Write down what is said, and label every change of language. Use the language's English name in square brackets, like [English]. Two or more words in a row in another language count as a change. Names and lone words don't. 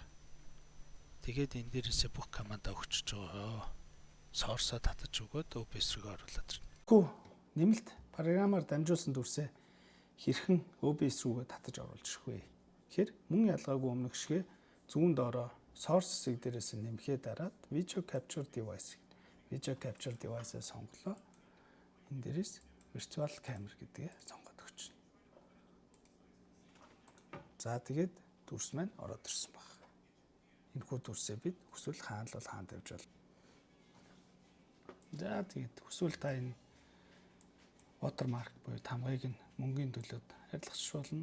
[Mongolian] Тэгээд энэ дээрээсээ бүх командаа өгчөж байгаа. Source-а татаж өгөөд OBS руу оруулаад ирнэ. Гэхдээ нэмэлт програмаар дамжуулсан дүрсээ хэрхэн OBS руугаа татаж оруулж ирэх вэ? Тэгэхээр мөн ялгаагүй өмнөх шигэ зүүн доороо source хэсэг дээрээс нэмэхээ дараад [English] video capture device- [Mongolian] аа сонголоо. Энэ дээрээс [English] virtual camera [Mongolian] гэдгээ сонгоод өгч. За тэгээд дүрс маань ороод ирсэн баг. Энэхүү дүрсээ бид хүсвэл хаана л хаан тавьж бол. За тэгээд хүсвэл та энэ watermark буюу тамгыг нь мөнгөний төлөөд арилгач болно.